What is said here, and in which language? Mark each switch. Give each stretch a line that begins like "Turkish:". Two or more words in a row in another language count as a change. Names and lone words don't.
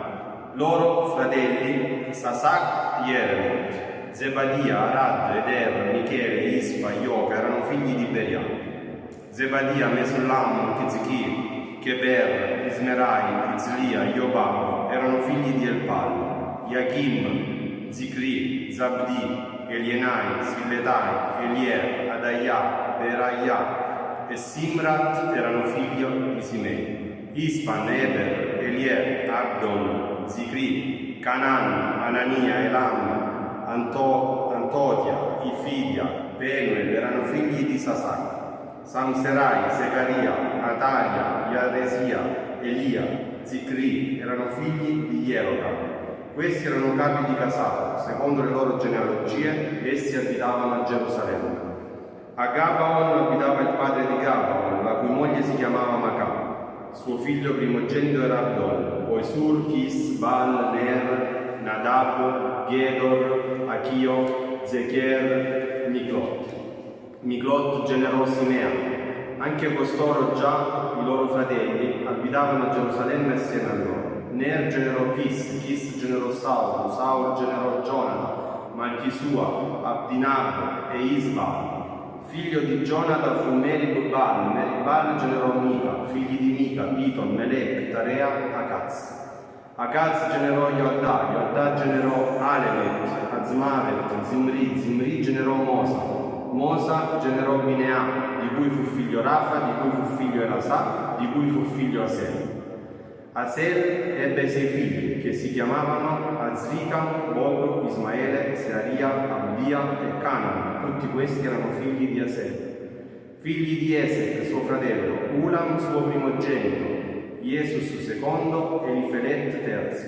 Italian: Loro fratelli Sasak, Yeremot, Zebadia, Arad, Eder, Michele, Ispa, Ioca erano figli di Beria. Zebadia, Mesullam, Tizkir, Keber, Ismerai, Izlia, Iobab erano figli di Elpal. Yachim, Zikri, Zabdi, Elienai, Silletai, Elier, Adaiah, Beraiah e Simrat erano figli di Simei. Ispan, Eber, Elier, Abdon, Zikri, Canan, Anania, Elam, Antodia, Ifidia, Penuel erano figli di Sasak. Samserai, Secaria, Atalia, Iaresia, Elia, Zikri erano figli di Jerocam. Questi erano capi di casato, secondo le loro genealogie, essi abitavano a Gerusalemme. A Gabaon abitava il padre di Gabaon, la cui moglie si chiamava Macà. Suo figlio primogenito era Abdon, poi Sur, Kis, Bal, Ner, Nadab, Gedor, Achio, Zecher, Miklot. Miklot generò Simea. Anche costoro già, i loro fratelli, abitavano a Gerusalemme assieme a loro. Ner generò Kis generò Saul generò Jonathan, Malchisua, Abdinab e Isbal. Figlio di Jonathan fu Meribal generò Mica, figli di Mica, Piton, Melech, Tarea, Akaz generò Yoadda generò Alemet, Azmavet, Zimri generò Mosa generò Binea, di cui fu figlio Rafa, di cui fu figlio Elasa, di cui fu figlio Asel. Asel ebbe 6 figli, che si chiamavano Azricam, Bogro, Ismaele, Searia, Abdia e Canaan. Tutti questi erano figli di Asel. Figli di Esek, suo fratello, Ulam, suo primogenito, Jesus secondo e Elifelet terzo.